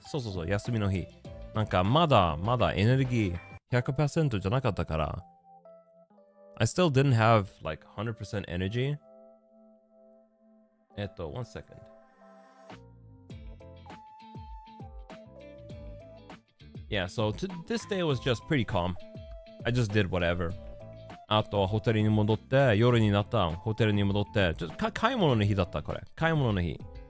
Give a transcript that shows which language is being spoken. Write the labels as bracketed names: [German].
[Japanese] そう、休みの日。なんかまだエネルギー 100% じゃなかったから。 [English] I still didn't have like 100% energy. One second. Yeah, so this day was just pretty calm. I just did whatever. [Japanese] あとはホテルに戻って、夜になったホテルに戻って、ちょっと買い物の日だったこれ。買い物の日。